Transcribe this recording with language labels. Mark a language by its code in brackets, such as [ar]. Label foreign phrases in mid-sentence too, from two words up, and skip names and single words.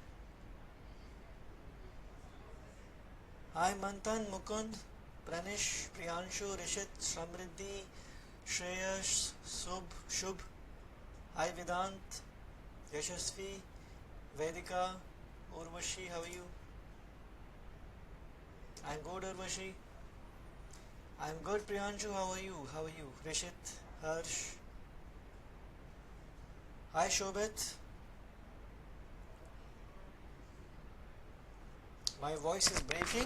[en] Hi, Manthan, Mukund, Pranish, Priyanshu, Rishit, Samriddhi, Shreyas, Shubh. Hi, Vedant, Yashasvi, Vedika, Urvashi. How are you? I'm good, Urvashi. I'm good, Priyanshu. How are you? How are you? Rishit, Harsh. Hi, Shobit. My voice is breaking.